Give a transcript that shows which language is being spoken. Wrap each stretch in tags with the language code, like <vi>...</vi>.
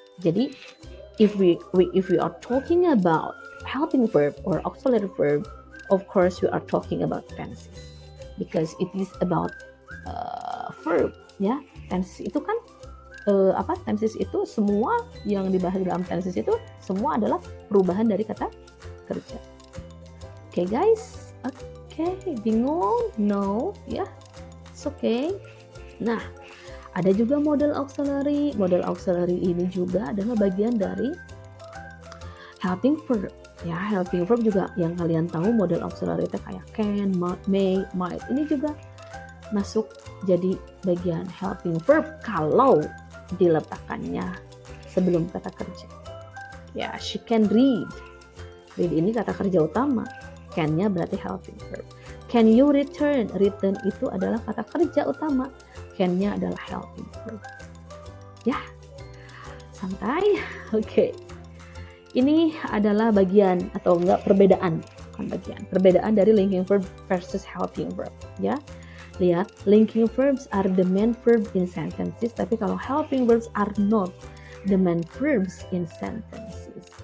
<en>Jadi if we are talking about helping verb or auxiliary verb, of course we are talking about tenses because it is about verb ya.</en> <id>Tenses itu kan tenses itu semua yang dibahas dalam tenses itu semua adalah perubahan dari kata kerja.</id> <en>Oke guys, bingung? No, ya, it's okay.</en> <id>Nah, ada juga model auxiliary. Model auxiliary ini juga adalah bagian dari helping verb. Ya, helping verb juga yang kalian tahu model auxiliary itu kayak can, may, might. Ini juga masuk jadi bagian helping verb kalau diletakkannya sebelum kata kerja. Ya, she can read. Read ini kata kerja utama. Can-nya berarti helping verb. Can you return? Return itu adalah kata kerja utama. Can-nya adalah helping verb. Ya, santai. Oke. Ini adalah bagian atau enggak perbedaan. Bukan bagian. Perbedaan dari linking verb versus helping verb. Ya.</id> <en>Lihat, linking verbs are the main verb in sentences, tapi kalau helping verbs are not the main verbs in sentences.</en>